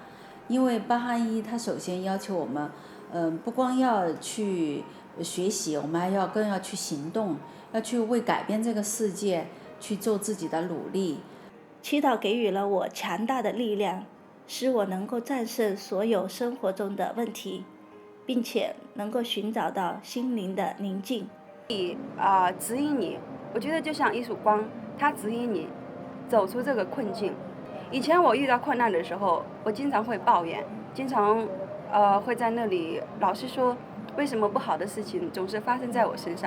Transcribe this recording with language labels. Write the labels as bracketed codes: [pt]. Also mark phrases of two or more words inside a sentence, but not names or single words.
[zh] 因為巴哈伊他首先要求我們，不光要去學習，我們更要去行動，要去為改變這個世界去做自己的努力。祈禱給予了我強大的力量，使我能夠戰勝所有生活中的問題，並且能夠尋找到心靈的寧靜。指引你我觉得就像一束光，它指引你走出这个困境。以前我遇到困难的时候，我经常会抱怨，经常会在那里老是说为什么不好的事情总是发生在我身上。